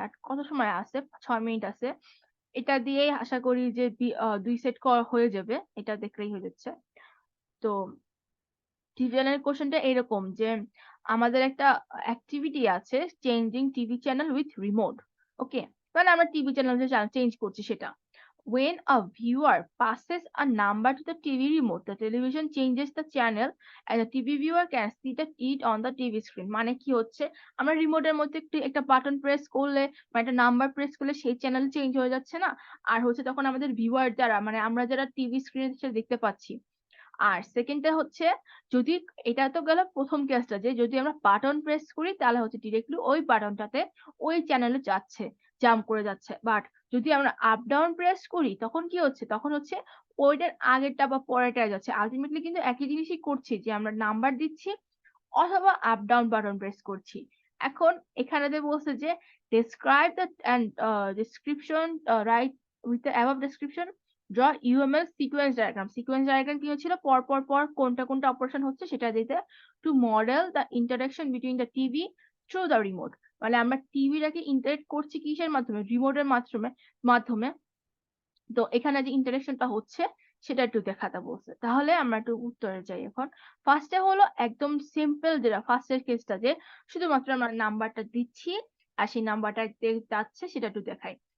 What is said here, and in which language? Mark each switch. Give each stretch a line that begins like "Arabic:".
Bangla: আর কত সময় আছে, 6 মিনিট আছে। এটা দিয়েই আশা করি যে 2 সেট হয়ে যাবে, এটা দেখলেই হয়ে যাচ্ছে। তো টিভি চ্যানেলের কোশ্চেনটা এরকম যে আমাদের একটা অ্যাক্টিভিটি আছে, changing TV channel with remote. ওকে, মানে আমরা টিভি চ্যানেল যে চেঞ্জ করছি সেটা।
English: when a viewer passes a number to the TV remote, the television changes the channel and the TV viewer can see it on the TV screen.
Bangla: মানে কি হচ্ছে, আমরা রিমোটের মধ্যে একটা বাটন প্রেস করলে বা একটা নাম্বার প্রেস করলে সেই চ্যানেল চেঞ্জ হয়ে যাচ্ছে না, আর হচ্ছে তখন আমাদের ভিউয়ার যারা, মানে আমরা যারা টিভি স্ক্রিনে সেটা দেখতে পাচ্ছি। আর সেকেন্ডটা হচ্ছে, যদি এটা তো গেল প্রথম কেসটা, যে যদি আমরা বাটন প্রেস করি তাহলে হচ্ছে ডিরেক্টলি ওই বাটনটাতে ওই চ্যানেলে যাচ্ছে, জাম্প করে যাচ্ছে। বাট যদি আমরা আপ ডাউন প্রেস করি তখন কি হচ্ছে, তখন হচ্ছে ওইটার আগেরটা বা পরেরটা যাচ্ছে। আলটিমেটলি কিন্তু একই জিনিসই করছি, যে আমরা নাম্বার দিচ্ছি অথবা আপ ডাউন বাটন প্রেস করছি। এখন এখানে বলছে যে
English: describe the and description right with the above description draw UML sequence diagram.
Bangla: Sequence diagram কি হচ্ছিল, পর পর পর কোনটা কোনটা অপারেশন হচ্ছে সেটা দিতে,
English: to model the interaction between the TV through the remote.
Bangla: মানে আমরা টিভিটাকে ইন্টারেক্ট করছি কিসের মাধ্যমে, রিমোটের মাধ্যমে মাধ্যমে তো এখানে যে ইন্টারেকশনটা হচ্ছে সেটা একটু দেখাতে বলছে। তাহলে আমরা একটু উত্তরে যাই। এখন ফার্স্টে হলো একদম সিম্পল, যেটা ফার্স্টের কেসটা, যে শুধুমাত্র আমরা নাম্বারটা দিচ্ছি আর সেই নাম্বারটা যাচ্ছে, সেটা একটু দেখাই।